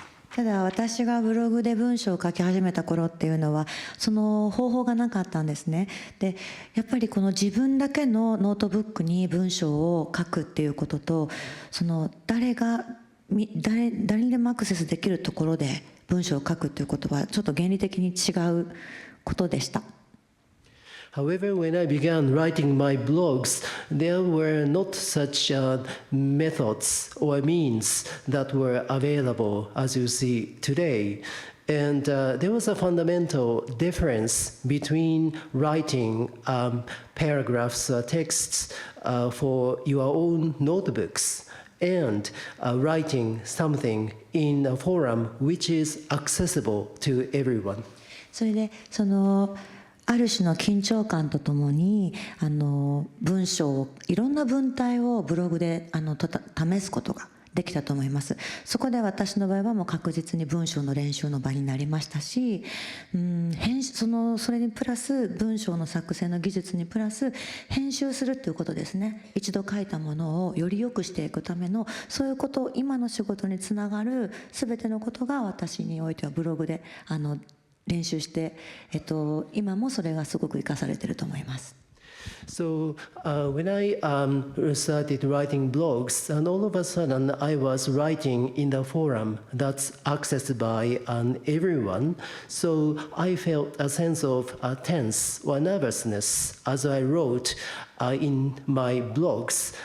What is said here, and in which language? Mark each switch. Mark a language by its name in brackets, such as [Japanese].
[Japanese] ただ私がブログで文章を書き始めた頃っていうのはその方法がなかったんですね。でやっぱりこの自分だけのノートブックに文章を書くっていうことと、その誰にでもアクセスできるところで文章を書くっていうことはちょっと原理的に違うことでした。 [English] However, when I began writing my blogs, there were not such methods or means that were available as you see today. And there was a fundamental difference between writing paragraphs or texts for your own notebooks and writing something in a forum which is accessible to everyone. [Japanese] それである種の緊張感とともに文章をいろんな文体をブログで試すことができたと思います。そこで私の場合はもう確実に文章の練習の場になりましたし、それにプラス文章の作成の技術にプラス編集するっていうことですね。一度書いたものをより良くしていくためのそういうことを今の仕事につながる全てのことが私においてはブログで練習して、今もそれがすごく生かされていると思います。 [English] So when I started writing blogs, and all of a sudden I was writing in the forum that's accessed by everyone, so I felt a sense of tense or nervousness as I wrote in my blogs.